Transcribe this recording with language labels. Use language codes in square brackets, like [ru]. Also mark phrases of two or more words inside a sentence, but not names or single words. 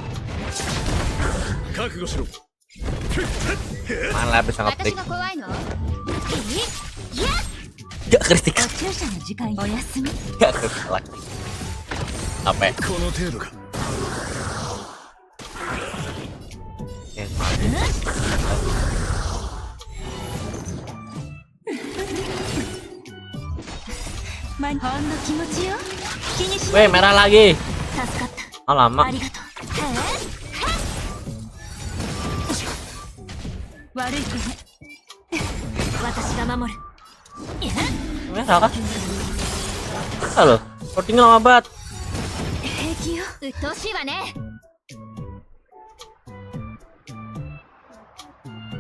[ja] 覚悟しろ。 [id] Mana habis ngetik. [ja] 私が怖いの？ [id] Gak kritik. [ja] お注射の時間、お休み。 [id] Gak kritik lagi. Apa ya? [ja] この程度か。ほんの気持ちよ。気にし [id] Weh, merah lagi. [ja] 助かった。 [id] Oh, lama. [ja] ありがとう。悪い子ね。私が守る。 [id] Merah kah? Halo, loadingnya lama banget. [ja] 平気よ。うっとうしいわね。